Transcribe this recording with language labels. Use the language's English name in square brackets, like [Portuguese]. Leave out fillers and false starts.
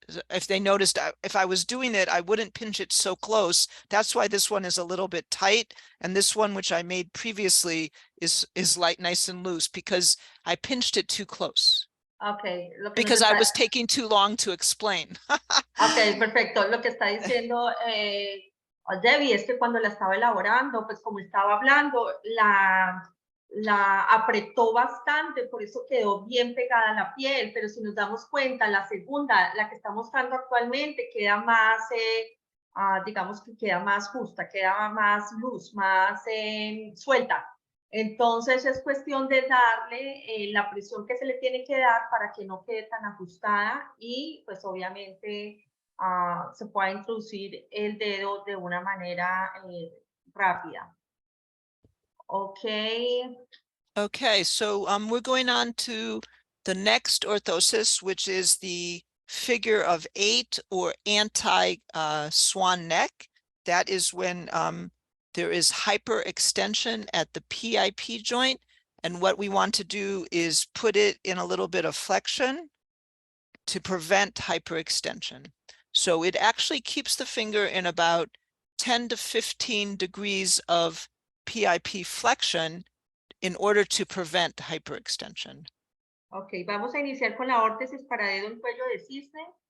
[English] If they noticed, if I was doing it, I wouldn't pinch it so close. That's why this one is a little bit tight. And this one, which I made previously, is light, nice and loose because I pinched it too close. Okay. Because I was taking too long to explain. [Spanish] Ok, perfecto. Lo que está diciendo Debbie es que cuando la estaba elaborando, pues como estaba hablando, la apretó bastante, por eso quedó bien pegada a la piel, pero si nos damos cuenta, la segunda, la que está mostrando actualmente, queda más, digamos que queda más justa, queda más luz, más suelta. Entonces es cuestión de darle la presión que se le tiene que dar para que no quede tan ajustada y pues obviamente se pueda introducir el dedo de una manera rápida. [English] Okay. Okay, so we're going on to the next orthosis, which is the figure of 8 or anti-swan neck. That is when there is hyperextension at the PIP joint. And what we want to do is put it in a little bit of flexion to prevent hyperextension. So it actually keeps the finger in about 10 to 15 degrees of PIP flexion in order to prevent hyperextension. [Spanish] Ok, vamos a iniciar con la órtesis para dedo en cuello de cisne.